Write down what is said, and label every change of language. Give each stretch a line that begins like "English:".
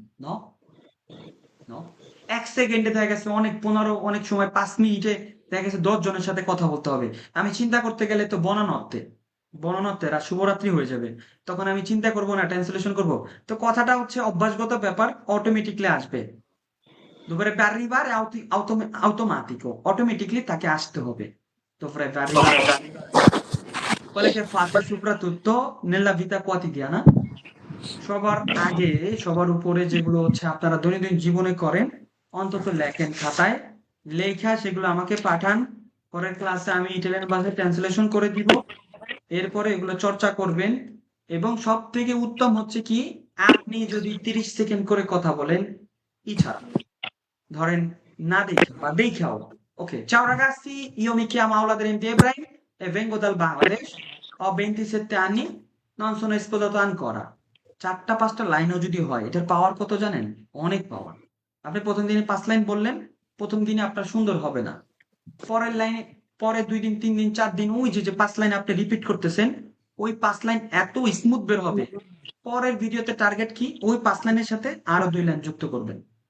Bangla: ন ন ১ সেকেন্ডে দেখা গেছে, অনেক ১৫, অনেক সময় ৫ মিনিটে দেখা গেছে ১০ জনের সাথে কথা বলতে হবে। আমি চিন্তা করতে গেলে তো বনানত্তে রাত শুভরাত্রি হয়ে যাবে। তখন আমি চিন্তা করব না, ট্রান্সলেশন করব। তো কথাটা হচ্ছে অভ্যাসগত ব্যাপার, অটোমেটিক্যালি আসবে।
Italian: Dovrebbe arrivare automatico, automatically
Bangla: তাকে আসতে হবে।
Italian: Dovrebbe arrivare. Quelle che fate soprattutto nella vita quotidiana,
Bangla: সবার আগে, সবার উপরে যেগুলো হচ্ছে আপনারা দৈনন্দিন জীবনে করেন, অন্তত লেখেন খাতায়, লেখা সেগুলো আমাকে পাঠান। পরের ক্লাসে আমি ইটালিয়ান ভাষায় ট্রান্সলেশন করে দিব। এরপরে এগুলো চর্চা করবেন। এবং সব থেকে উত্তম হচ্ছে কি, আপনি যদি 30 সেকেন্ড করে কথা বলেন ইছাড়া, ধরেন না দেখা বা দেখাও।
Italian: ওকে, ciao ragazzi, io mi chiamo Aula Drenti Ibrahim e vengo dal Bangladesh. Ho 27 anni, non sono sposato ancora.
Bangla: ৪টা ৫টা লাইনও যদি হয়, এটার পাওয়ার কত জানেন? অনেক পাওয়ার। আপনি প্রথম দিনে ৫ লাইন বললেন, প্রথম দিনে আপনার সুন্দর হবে না। পরের লাইনে, পরের ২ দিন, ৩ দিন, ৪ দিন, ওই যে ৫ লাইন আপনি রিপিট করতেছেন, ওই ৫ লাইন এত স্মুথ বের হবে। পরের ভিডিওতে টার্গেট কি? ওই ৫ লাইনের সাথে আরো ২ লাইন যুক্ত করবেন।